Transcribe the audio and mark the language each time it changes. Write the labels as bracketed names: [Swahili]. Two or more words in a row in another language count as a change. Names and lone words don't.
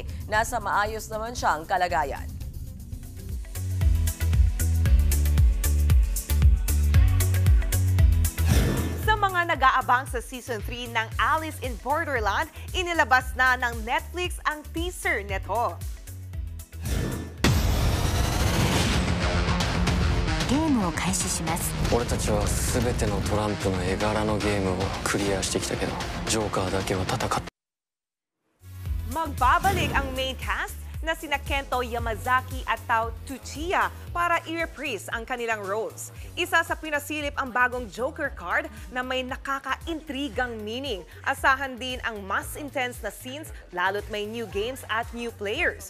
[Filipino] Nasa maayos naman siyang kalagayan. Sa mga nag-aabang sa Season 3 ng Alice in Borderland, inilabas na ng Netflix ang teaser nito. [Japanese] ゲームを開始します。俺たちは全てのトランプの絵柄のゲームをクリアしてきたけど、ジョーカーだけは戦って。 [Filipino] Magbabalik ang [English] main cast [Filipino] na sina Kento Yamazaki at Tao Tuchiya para i-reprise ang kanilang roles. Isa sa pinasilip ang bagong Joker card na may nakaka-intrigang meaning. Asahan din ang mas intense na scenes lalo't may [English] new games [Filipino] at [English] new players.